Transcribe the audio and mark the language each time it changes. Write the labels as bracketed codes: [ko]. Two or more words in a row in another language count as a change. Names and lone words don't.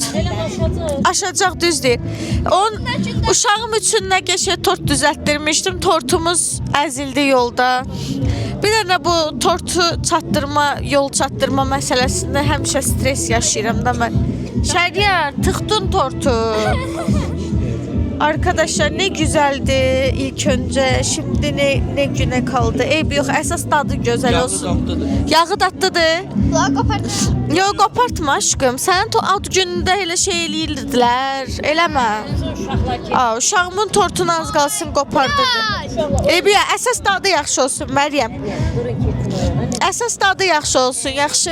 [az] Aşacaq, düz deyil. Uşağım üçün nə qəşəng tort düzəltdirmişdim. Tortumuz əzildi yolda. Bir dənə bu tortu yol çatdırma məsələsində həmişə stres yaşayıram da mən. Şəhriyar, tıxdın tortu. [tr] Arkadaşlar, ne güzeldi ilk önce. Şimdi ne güne kaldı. [az] Eybi yox, əsas dadı gözəl olsun. Yağı dadlıdır. Yox, qopartma aşkım. Sənin ad günündə elə eləyirdilər. Eləmə. Uşağımın tortunu az qalsın qopardırdı. Eybi yox, əsas dadı yaxşı olsun Məryəm. Əsas dadı yaxşı olsun, yaxşı.